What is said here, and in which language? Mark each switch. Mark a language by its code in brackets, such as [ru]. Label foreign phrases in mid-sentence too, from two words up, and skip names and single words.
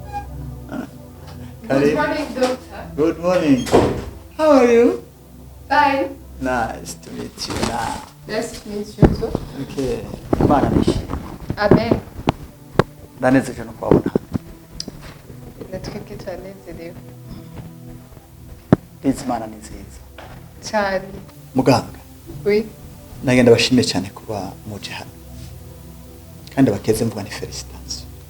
[en] Good morning, doctor. Good morning. How are you? Fine. Nice to meet you now. Nice to meet you too. [rn] Okay. Imana nishimye. Amen. Ndanezerewe no kubabona. Natwebwe turanezerewe Liz, Imana ni nziza. cyane. Muganga, Oui. nagenda bashimye cyane kuba muje hano kandi bakeze mvuga ni felicitation.